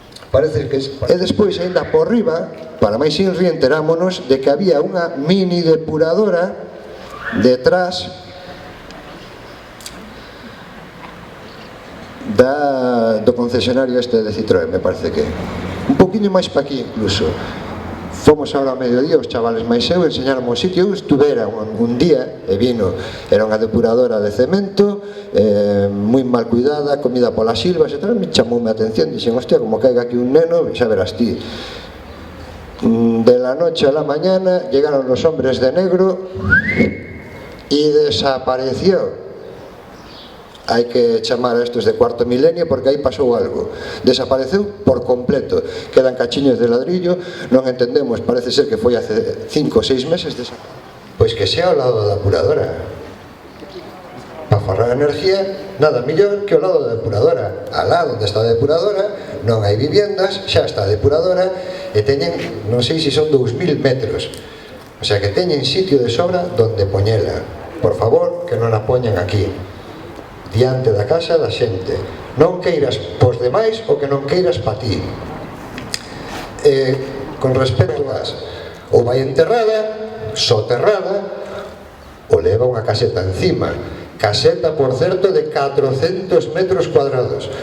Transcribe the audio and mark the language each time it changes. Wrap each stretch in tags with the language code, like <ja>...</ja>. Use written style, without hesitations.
<gl>Parece que e despois, ainda por riba, para máis inri, enterámonos de que había unha mini depuradora detrás do concesionario este de Citroën, me parece que un poquinho máis para aquí incluso. Fomos ahora ao mediodía, os chavales máis eu, enseñaron o sitio. Eu estuvera un día e vino, era unha depuradora de cemento, moi mal cuidada, comida polas silvas e tal. Me chamoume a atención, dixen, hostia, como caiga aquí un neno, xa verás ti.</gl> <es>De la noche a la mañana llegaron los hombres de negro y desapareció.</es> <gl>Hai que chamar a estos de cuarto milenio porque aí pasou algo. Desapareceu por completo. Quedan cachiños de ladrillo, non entendemos, parece ser que foi hace 5 ou 6 meses. Pois que sea ao lado da depuradora. Para forrar energía, nada mellor que ao lado da depuradora. Alá onde está a depuradora non hai viviendas, xa está a depuradora e teñen, non sei se son 2000 metros, o sea que teñen sitio de sobra donde poñela. Por favor, que non a poñan aquí diante da casa da xente, non queiras pos demais o que non queiras pa ti. Con respecto ás, ou vai enterrada, soterrada, ou leva unha caseta encima. Caseta, por certo, de 400 metros cuadrados.</gl>